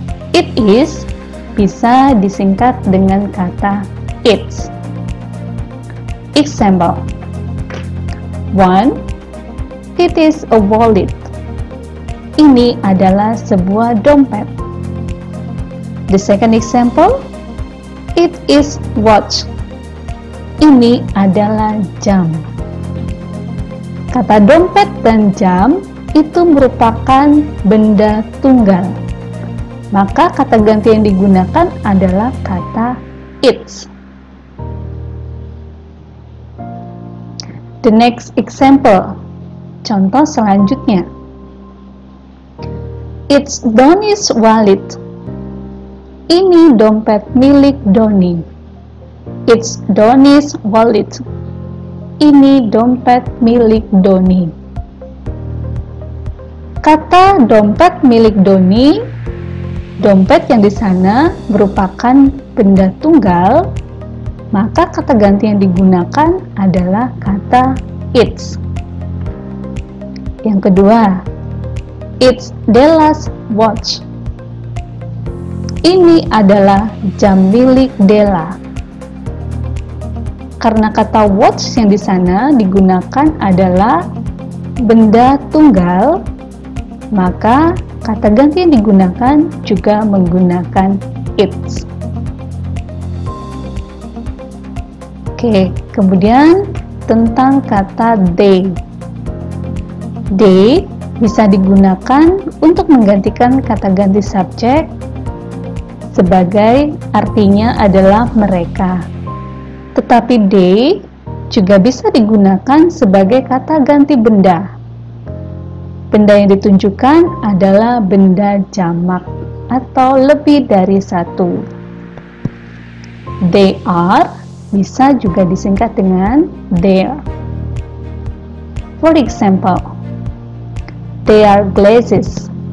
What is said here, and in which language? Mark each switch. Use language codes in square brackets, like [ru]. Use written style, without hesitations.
[en] It is [id] bisa disingkat dengan kata it's. [en] Example 1. It is a wallet. [id] Ini adalah sebuah dompet. [en] The second example, it is watch. [id] Ini adalah jam. Kata dompet dan jam itu merupakan benda tunggal. Maka kata ganti yang digunakan adalah kata it's. [en] The next example, [id] contoh selanjutnya. [en] It's Donnie's wallet. [id] Ini dompet milik Donnie. [en] It's Donnie's wallet. [id] Ini dompet milik Donnie. Kata dompet milik Donnie, dompet yang di sana merupakan benda tunggal, maka kata ganti yang digunakan adalah kata it's. Yang kedua, [en] it's Della's watch. [id] Ini adalah jam milik Della. Karena kata watch yang di sana digunakan adalah benda tunggal, maka kata ganti yang digunakan juga menggunakan it's. Oke, kemudian tentang kata they. They bisa digunakan untuk menggantikan kata ganti subjek sebagai artinya adalah mereka. Tetapi they juga bisa digunakan sebagai kata ganti benda. Benda yang ditunjukkan adalah benda jamak atau lebih dari satu. [en] They are [id] bisa juga disingkat dengan their. [en] For example, they are glasses.